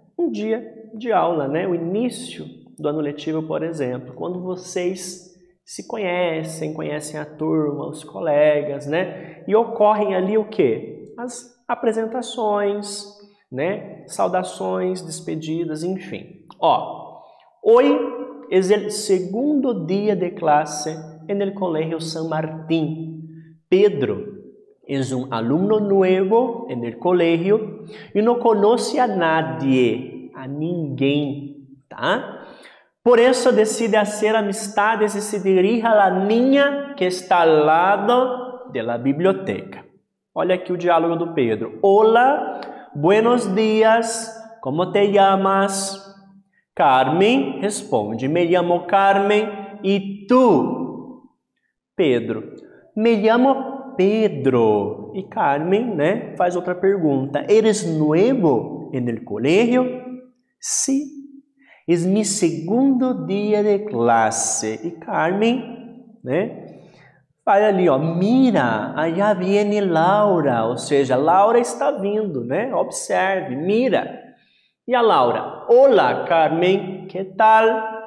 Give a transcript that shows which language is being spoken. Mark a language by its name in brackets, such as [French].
[Portuguese] Um dia de aula, né? O início do ano letivo, por exemplo, quando vocês se conhecem a turma, os colegas, né? E ocorrem ali o quê? As apresentações, né? Saudações, despedidas, enfim. [Spanish] Hoy es el segundo día de clase en el Colegio San Martín. Pedro es un alumno nuevo en el colegio y no conoce a nadie, [Portuguese] a ninguém, tá? [Spanish] Por eso decide hacer amistades y se dirige a la niña que está al lado de la biblioteca. [Portuguese] Olha aqui o diálogo do Pedro. [Spanish] Hola, buenos días, ¿cómo te llamas? Carmen responde, me llamo Carmen, ¿y tú? Pedro, me llamo Pedro. [Portuguese] E Carmen, né, faz outra pergunta. [Spanish] ¿Eres nuevo en el colegio? Sí, es mi segundo día de clase. [Portuguese] E Carmen, né, vai ali, [Spanish] mira, allá viene Laura, [Portuguese] ou seja, Laura está vindo, né? Observe, mira. E a Laura, [Spanish] hola Carmen, ¿qué tal?